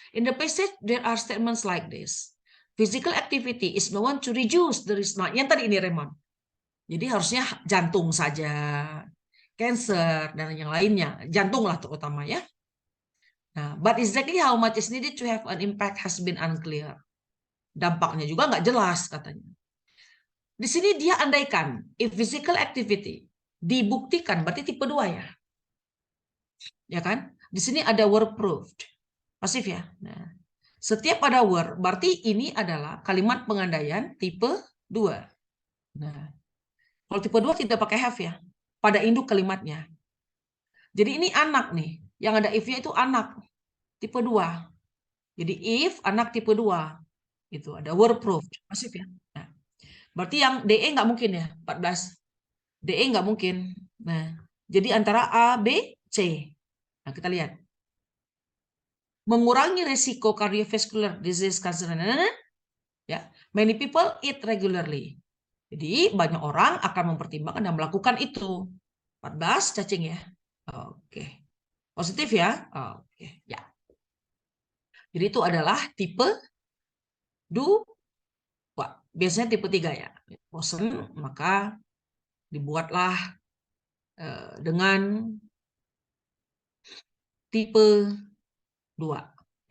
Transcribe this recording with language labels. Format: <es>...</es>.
<en>In the passage, there are statements like this. Physical activity is known to reduce the risk.</en> <id>Nah, yang tadi ini Raymond. Jadi harusnya jantung saja, cancer, dan yang lainnya. Jantung lah terutama ya.</id> <en>Nah, but exactly how much is needed to have an impact has been unclear.</en> <id>Dampaknya juga nggak jelas katanya. Di sini dia andaikan,</id> <en>if physical activity</en> <id>dibuktikan, berarti tipe 2 ya. Ya kan? Di sini ada</id> <en>were proved.</en> <id>Pasif ya. Nah, setiap ada were, berarti ini adalah kalimat pengandaian tipe 2. Nah, kalau tipe 2 tidak pakai have ya. Pada induk kalimatnya. Jadi ini anak nih. Yang ada if-nya itu anak. Tipe 2. Jadi if anak tipe 2. Itu ada</id> <en>were proved.</en> <id>Pasif ya. Nah, berarti yang DE nggak mungkin ya. 14. DE nggak mungkin. Nah, jadi antara A, B, C. Nah, kita lihat. Mengurangi resiko cardiovascular disease, cancer, ya.</id> <en>Many people eat regularly.</en> <id>Jadi banyak orang akan mempertimbangkan dan melakukan itu. 14 cacing ya. Oke. Positif ya. Oke, ya. Jadi itu adalah tipe 2. Biasanya tipe 3 ya. Bosen, maka dibuatlah dengan tipe 2.</id>